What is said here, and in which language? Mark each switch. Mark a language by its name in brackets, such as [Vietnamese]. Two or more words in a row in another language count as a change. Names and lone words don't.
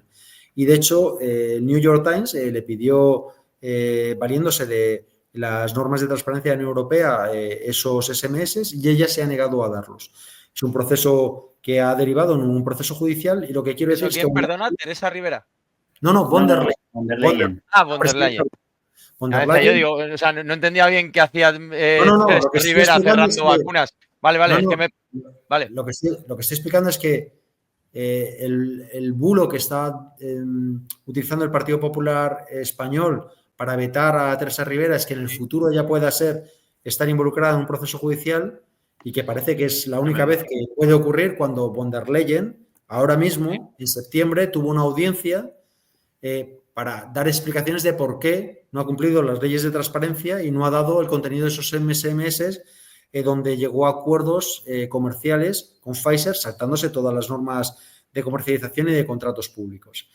[Spanish] Y de hecho, el New York Times le pidió, valiéndose de las normas de transparencia de la Unión Europea, esos SMS, y ella se ha negado a darlos. Es un proceso que ha derivado en un proceso judicial y lo que quiero decir es que... ¿Quién perdona? ¿Teresa Rivera? No, von der Leyen. Von der Leyen. Von der Leyen. Von der Leyen. Yo digo, o sea, no entendía bien qué hacía lo que Rivera cerrando vacunas. Vale, es que me... Vale. Lo que estoy explicando es que el bulo que está utilizando el Partido Popular Español para vetar a Teresa Rivera es que en el futuro ya pueda estar involucrada en un proceso judicial y que parece que es la única vez que puede ocurrir cuando von der Leyen, ahora mismo, en septiembre, tuvo una audiencia para dar explicaciones de por qué no ha cumplido las leyes de transparencia y no ha dado el contenido de esos SMS donde llegó a acuerdos comerciales con Pfizer, saltándose todas las normas de comercialización y de contratos públicos.